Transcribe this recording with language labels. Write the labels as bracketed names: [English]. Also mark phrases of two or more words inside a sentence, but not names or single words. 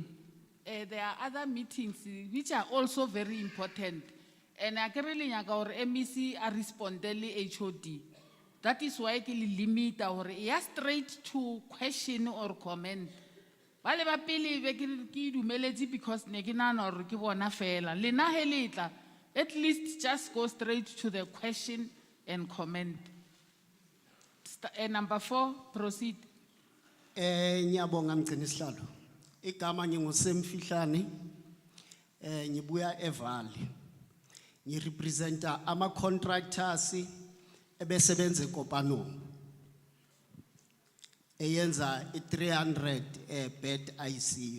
[English] There are other meetings which are also very important. [Southern Sotho] And akere le nyaka hore MEC a respondele HOD. [English] That is why [Southern Sotho] ke le [English] limit hore ya straight to question or comment. [Southern Sotho] Bale ba pele be ke dumeletse because ne ke nana hore ke bona fela. Lena he letla, [English] at least just go straight to the question and comment. Number 4, proceed. [Zulu] Nyabonga mgcini sihlalo. Igama nginguSemfihlane. Ngibuya eValley. Ngirepresenta ama contractors ebesebenza eKopanong. Eyenza 300 bed ICU.